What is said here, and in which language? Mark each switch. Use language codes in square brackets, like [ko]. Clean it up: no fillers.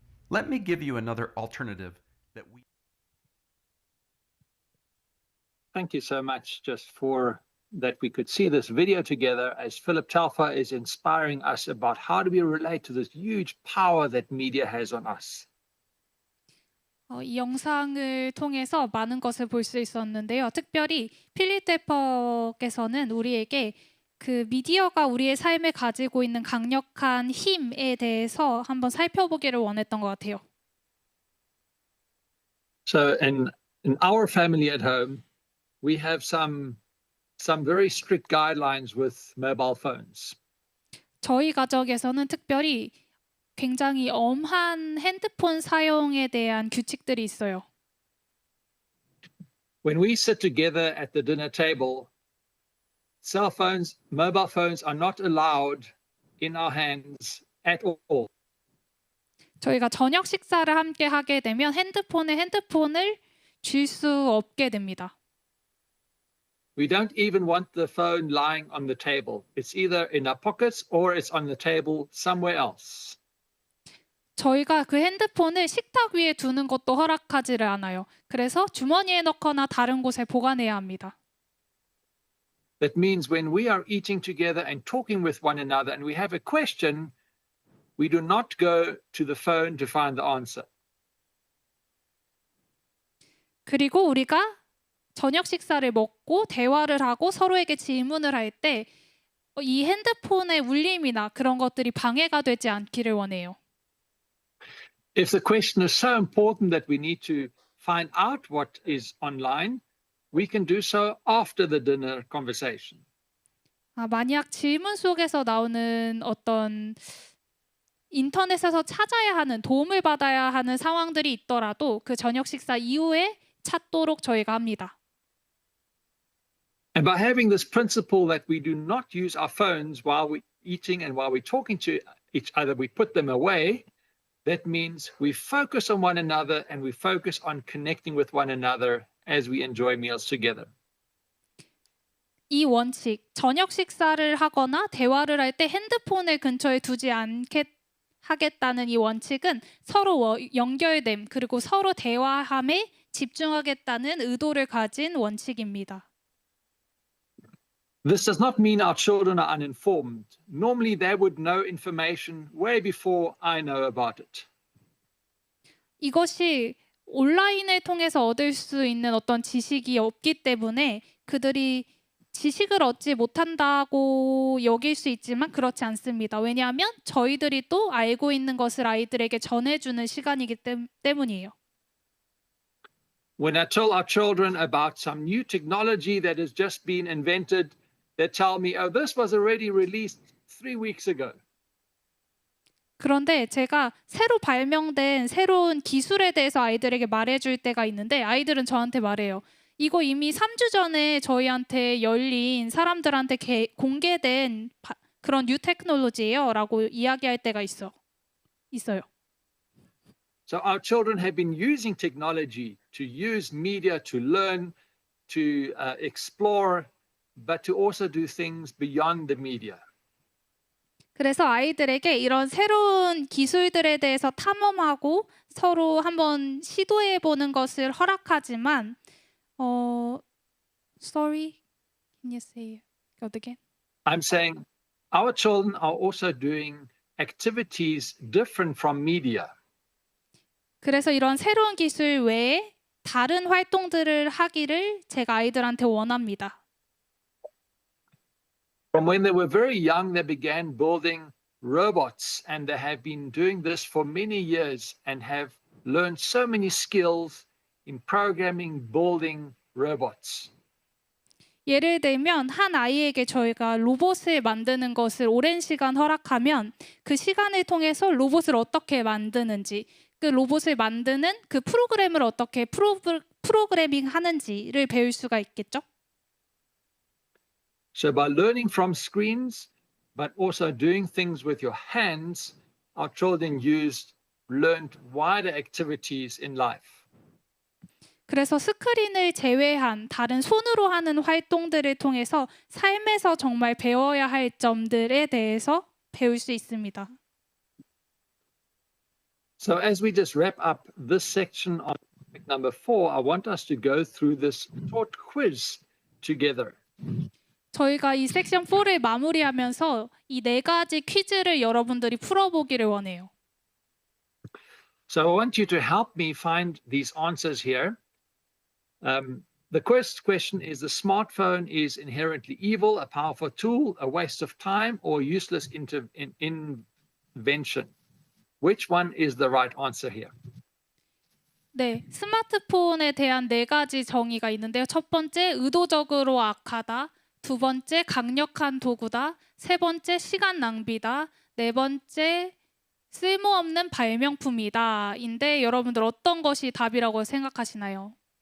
[en] Let me give you another alternative that we... Thank you so much just for that we could see this video together as Philip Telfer is inspiring us about how do we relate to this huge power that media has on us. [ko] 이 영상을 통해서 많은 것을 볼 수 있었는데요. 특별히 필립 테퍼께서는 우리에게 그 미디어가 우리의 삶에 가지고 있는 강력한 힘에 대해서 한번 살펴보기를 원했던 것 같아요. [en] So in our family at home, we have some very strict guidelines with mobile phones. [ko] 저희 가족에서는 특별히 굉장히 엄한 핸드폰 사용에 대한 규칙들이 있어요. [en] When we sit together at the dinner table, cell phones, mobile phones are not allowed in our hands at all. [ko] 저희가 저녁 식사를 함께 하게 되면 핸드폰을 줄 수 없게 됩니다. [en] We don't even want the phone lying on the table. It's either in our pockets or it's on the table somewhere else. [ko] 저희가 그 핸드폰을 식탁 위에 두는 것도 허락하지를 않아요. 그래서 주머니에 넣거나 다른 곳에 보관해야 합니다. [en] That means when we are eating together and talking with one another and we have a question, we do not go to the phone to find the answer. [ko] 그리고 우리가 저녁 식사를 먹고 대화를 하고 서로에게 질문을 할 때 이 핸드폰의 울림이나 그런 것들이 방해가 되지 않기를 원해요. [en] If the question is so important that we need to find out what is online, we can do so after the dinner conversation. [ko] 만약 질문 속에서 나오는 어떤 인터넷에서 찾아야 하는 도움을 받아야 하는 상황들이 있더라도 그 저녁 식사 이후에 찾도록 저희가 합니다. [en] And by having this principle that we do not use our phones while we're eating and while we're talking to each other, we put them away. That means we focus on one another and we focus on connecting with one another as we enjoy meals together. [ko] 이 원칙, 저녁 식사를 하거나 대화를 할 때 핸드폰을 근처에 두지 하겠다는 이 원칙은 서로 연결됨 그리고 서로 대화함에 집중하겠다는 의도를 가진 원칙입니다. [en] This does not mean our children are uninformed. Normally they would know information way before I know about it. [ko] 이것이 온라인을 통해서 얻을 수 있는 어떤 지식이 없기 때문에 그들이 지식을 얻지 못한다고 여길 수 있지만 그렇지 않습니다. 왜냐하면 저희들이 또 알고 있는 것을 아이들에게 전해주는 시간이기 때문이에요. [en] When I tell our children about some new technology that has just been invented, they tell me, oh, this was already released 3 weeks ago. [ko] 그런데 제가 새로 발명된 새로운 기술에 대해서 아이들에게 말해줄 때가 있는데 아이들은 저한테 말해요. 이거 이미 3주 전에 저희한테 열린 사람들한테 공개된 그런 뉴 테크놀로지예요 라고 이야기할 때가 있어요. [en] So our children have been using technology to use media to learn, to explore, but to also do things beyond the media. [ko] 그래서 아이들에게 이런 새로운 기술들에 대해서 탐험하고 서로 한번 시도해 보는 것을 허락하지만 [en] sorry, can you say it again? I'm saying our children are also doing activities different from media. [ko] 그래서 이런 새로운 기술 외에 다른 활동들을 하기를 제가 아이들한테 원합니다. [en] From when they were very young, they began building robots, and they have been doing this for many years and have learned so many skills in programming, building robots. [ko] 예를 들면 한 아이에게 저희가 로봇을 만드는 것을 오랜 시간 허락하면 그 시간을 통해서 로봇을 어떻게 만드는지, 그 로봇을 만드는 그 프로그램을 어떻게 프로그래밍 하는지를 배울 수가 있겠죠? [en] So by learning from screens, but also doing things with your hands, our children learned wider activities in life. [ko] 그래서 스크린을 제외한 다른 손으로 하는 활동들을 통해서 삶에서 정말 배워야 할 점들에 대해서 배울 수 있습니다. [en] So as we just wrap up this section on topic number 4, I want us to go through this short quiz together. [ko] 저희가 이 섹션 4를 마무리하면서 이 네 가지 퀴즈를 여러분들이 풀어보기를 원해요. [en] So I want you to help me find these answers here. The first question is: the smartphone is inherently evil, a powerful tool, a waste of time, or useless invention? Which one is the right answer here? [ko] 네, 스마트폰에 대한 네 가지 정의가 있는데요. 첫 번째, 의도적으로 악하다. 두 번째, 강력한 도구다. 세 번째, 시간 낭비다. 네 번째, 쓸모없는 발명품이다. 인데 여러분들 어떤 것이 답이라고 생각하시나요?